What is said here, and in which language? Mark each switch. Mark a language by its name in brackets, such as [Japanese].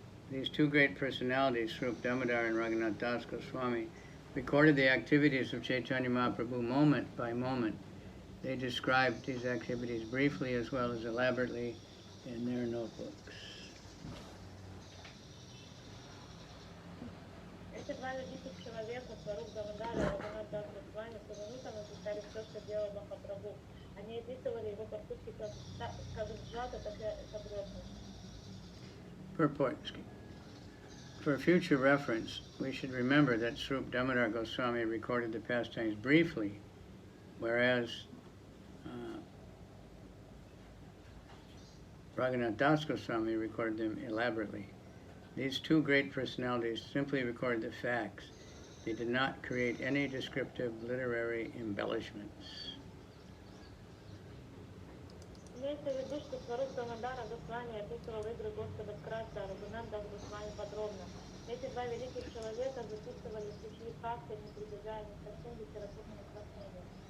[English] These 2 great personalities, Swarup Damodar and Raghunath Das Goswami, recorded the activities of Chaitanya Mahaprabhu moment by moment. They described these activities briefly as well as elaborately in their notebooks. [Russian] Эти два великих человека, Сваруп Дамодар и Рагунат Дас Госвами, поминутно написали все, что делал Махапрабху. Они описывали его поступки как сжато, так и подробно. [English] Purport. For future reference, we should remember that Swarup Damodar Goswami recorded the pastimes briefly, whereas Raghunath Das Goswami recorded them elaborately. These two great personalities simply record the facts. They did not create any descriptive literary embellishments. [Russian] Имеется в виду, что Сваруб Дамодара Госвами описывал игры Господа вкратце, а Рагунат Дас Госвами подробно. Эти два великих человека записывали сухие факты, не прибегая ни к каким литературным сравнениям.